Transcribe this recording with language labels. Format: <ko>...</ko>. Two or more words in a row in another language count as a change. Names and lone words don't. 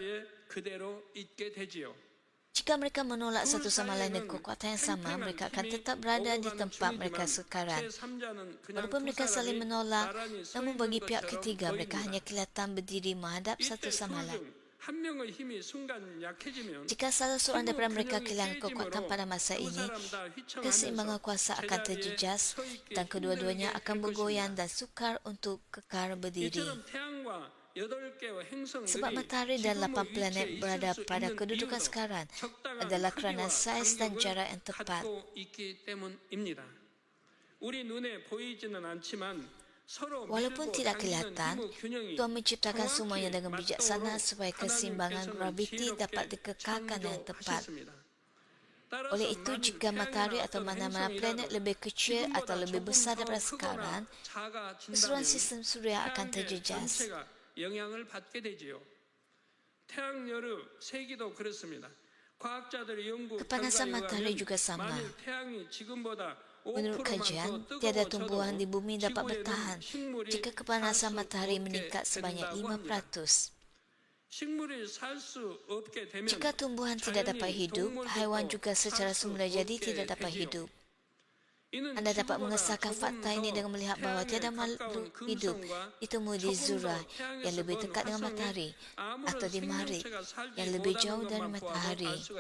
<ms>Jika mereka menolak satu sama lain dengan kekuatan yang sama, mereka akan tetap berada di tempat mereka sekarang. Walaupun mereka saling menolak, namun bagi pihak ketiga, mereka hanya kelihatan berdiri menghadap satu sama lain. Jika salah seorang daripada mereka kehilangan kekuatan pada masa ini, keseimbangan kuasa akan terjejas dan kedua-duanya akan bergoyang dan sukar untuk kekal berdiri. Sebab matahari dan 8 planet berada pada kedudukan sekarang adalah kerana saiz dan jarak yang tepat. Walaupun tidak kelihatan, Tuhan menciptakan semuanya dengan bijaksana supaya keseimbangan graviti dapat dikekalkan dengan tepat. Oleh itu, jika matahari atau mana-mana planet lebih kecil atau lebih besar daripada sekarang, keseluruhan sistem suria akan terjejas.</ms> <ko>영향을 받게 되지요. 태양열의 세기도 그렇습니다. 과학자들의 연구</ko> <ms>Kepanasan matahari juga sama.</ms> <ko>만일 태양이 지금보다</ko> <ms>Menurut kajian, tiada tumbuhan di bumi dapat bertahan jika kepanasan matahari meningkat sebanyak 5%. Jika tumbuhan tidak dapat hidup, haiwan juga secara semula jadi tidak dapat hidup. Anda dapat mengesahkan fakta ini dengan melihat bahawa tiada makhluk hidup ditemui di Zuhra yang lebih dekat dengan matahari atau di Marikh yang lebih jauh dari matahari.</ms>